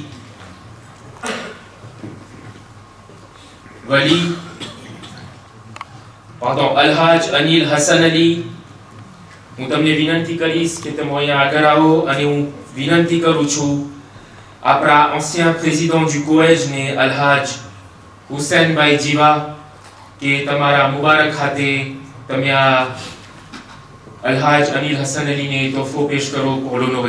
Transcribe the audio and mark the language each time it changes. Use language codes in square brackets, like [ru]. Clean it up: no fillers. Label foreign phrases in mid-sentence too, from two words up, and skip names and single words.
[gu] વલી અલહાજ અનિલ હસન અલી. હું તમને વિનંતી કરીશ કે તમે અહીંયા આગળ આવો અને હું વિનંતી કરું છું આપણા [fr] ancien président du collège [gu] ને અલહાજ હુસૈનભાઈ જીવા કે તમારા મુબારક ખાતે તમે આ અલહાજ અનિલ હસન અલીને તોહફો પેશ કરો [fr] pour l'honorer.